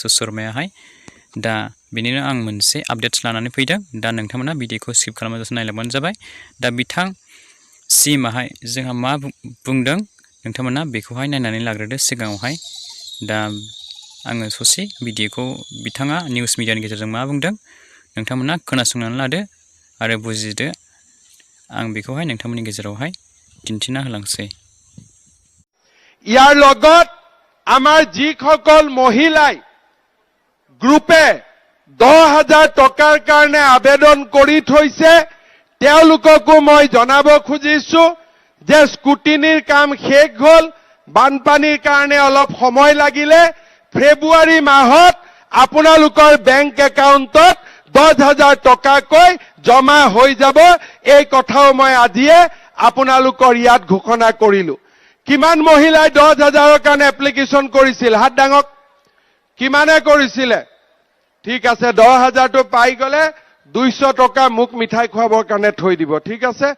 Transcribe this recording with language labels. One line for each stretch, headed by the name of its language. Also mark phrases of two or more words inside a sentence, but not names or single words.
Bodo: शर्मायाहाय दा बेनिनो आं मोनसे आपडेट्स लानानै फैदों दा नोंथांमोना भिडिअखौ स्किप खालामाजासे नायलांबानो जाबाय दा बिथां सीएमआहाय जोंहा मा बुंदों नोंथांमोना बेखौहाय नायनानै लाग्रोदो सिगाङावहाय दा आङो ससे भिडिअखौ बिथाङा निउस मिडियानि गेजेरजों मा बुंदों नोंथांमोना खोनासंनानै लादो आरो बुजिदो आं बेखौहाय नोंथांमोननि गेजेरावहाय दिन्थिना होलांसै
Assamese: ইয়াৰ লগত আমাৰ যিসকল মহিলাই গ্ৰুপে 10,000 টকাৰ কাৰণে আবেদন কৰি থৈছে তেওঁলোককো মই জনাব খুজিছো যে স্কুটিনিৰ কাম শেষ হ'ল বানপানীৰ কাৰণে অলপ সময় লাগিলে ফেব্ৰুৱাৰী মাহত আপোনালোকৰ বেংক একাউণ্টত 10,000 টকাকৈ জমা হৈ যাব এই কথাও মই আজিয়ে আপোনালোকৰ ইয়াত ঘোষণা কৰিলো কিমান মহিলাই 10,000ৰ কাৰণে এপ্লিকেশন কৰিছিল হাত ডাঙক কিমানে কৰিছিলে ঠিক আছে 10,000টো পাই গলে 200 টকা মুখ মিঠাই খোৱাবৰ কাৰণে থৈ দিব ঠিক আছে